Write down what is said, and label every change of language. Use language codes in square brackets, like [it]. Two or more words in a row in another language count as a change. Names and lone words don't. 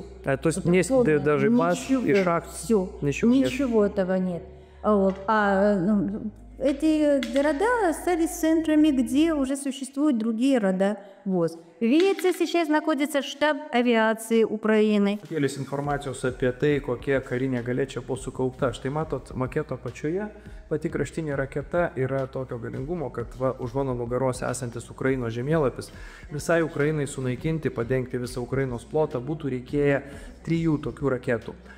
[ru] То есть нет даже баз и шахт? Все. Ничего этого нет. Эти города стали центрами, где уже существуют другие рода ВОЗ. Видите, сейчас находится штаб авиации Украины. [lt] Kėlės informacijos apie tai, kokia karinė galia čia buvo sukaupta. Štai matot, maketo apačioje pati kraštinė raketa yra tokio galingumo, kad už mano nugaros esantis Ukrainos žemėlapis visai Ukrainai sunaikinti, padengti visą Ukrainos plotą būtų reikėję 3 tokių raketų.